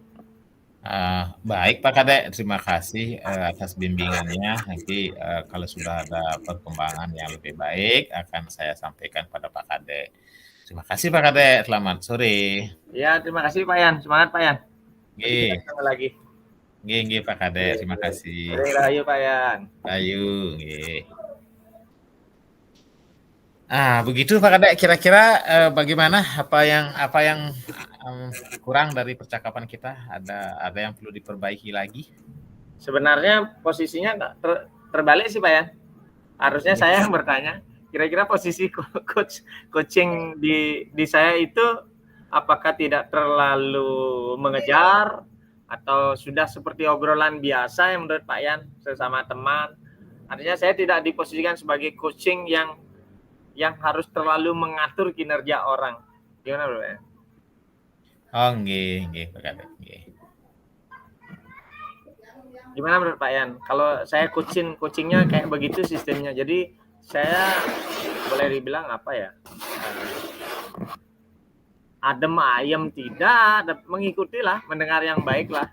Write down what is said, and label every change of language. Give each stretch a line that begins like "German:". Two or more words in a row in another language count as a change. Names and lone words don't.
Indonesian: Baik Pak Kadek, terima kasih atas bimbingannya. Nanti kalau sudah ada perkembangan yang lebih baik akan saya sampaikan pada Pak Kadek. Terima kasih Pak Kadek, selamat sore. Ya, terima kasih Pak Yan. Semangat Pak Yan. Nanti kita Nggih, ketemu lagi. nggih Pak Kadek, terima kasih. Rahayu Pak Yan. Ayu, nggih. Begitu Pak Kadek, kira-kira bagaimana apa yang kurang dari percakapan kita? Ada yang perlu diperbaiki lagi? Sebenarnya posisinya terbalik sih Pak Yan. Harusnya saya yang bertanya. Kira-kira posisi coaching di saya itu apakah tidak terlalu mengejar atau sudah seperti obrolan biasa yang menurut Pak Yan sesama teman? Artinya saya tidak diposisikan sebagai coaching yang harus terlalu mengatur kinerja orang. Gimana Bro? Oh, nggih Pak Kadek, nggih. Gimana menurut Pak Yan? Kalau saya coachingnya kayak begitu sistemnya. Jadi saya boleh dibilang apa ya?
Javanese: Adem ayem
Indonesian: tidak, mengikutilah, mendengar yang baik lah.